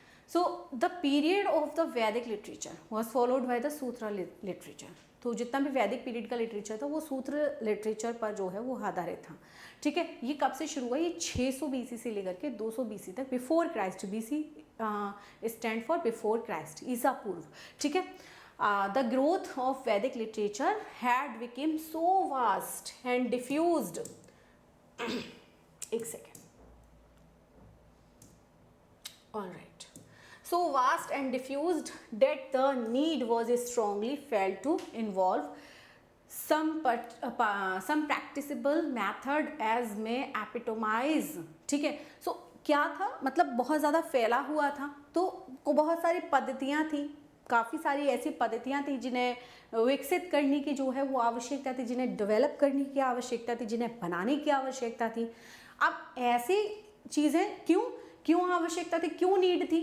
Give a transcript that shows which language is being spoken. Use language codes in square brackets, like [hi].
[en] So the period of the Vedic literature was followed by the sutra literature. [hi] तो जितना भी वैदिक पीरियड का लिटरेचर था वो सूत्र लिटरेचर पर जो है वो आधारित था। ठीक है, ये कब से शुरू हुआ? ये 600 BC से लेकर के 200 BC तक, [en] Before Christ. BC stand for before Christ, [hi] ईसा पूर्व। ठीक है, [en] the growth of Vedic literature had become so vast and diffused एक second, all right, so vast and diffused that the need was strongly felt to involve some practicable method as may epitomize। [hi] ठीक है, so क्या था, मतलब बहुत ज़्यादा फैला हुआ था, तो बहुत सारी पद्धतियाँ थी, काफ़ी सारी ऐसी पद्धतियाँ थी जिन्हें विकसित करने की जो है वो आवश्यकता थी, जिन्हें डेवलप करने की आवश्यकता थी, जिन्हें बनाने की आवश्यकता थी। अब ऐसी चीज़ें क्यों आवश्यकता थी, क्यों नीड थी?